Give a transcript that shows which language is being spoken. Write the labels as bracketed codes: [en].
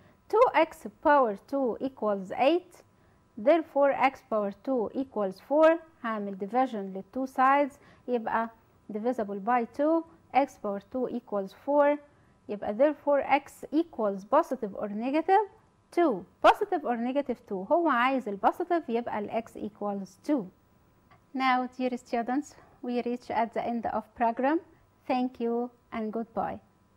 [en] 2x power 2 equals 8. therefore x power 2 equals 4. [ar] هعمل division للتو sides يبقى divisible by 2. [en] x power 2 equals 4. [ar] يبقى [en] therefore x equals positive or negative 2. positive or negative 2. [ar] هو عايز البوزيتيف يبقى ال x equals 2. [en] Now dear students, we reach at the end of program. Thank you and goodbye.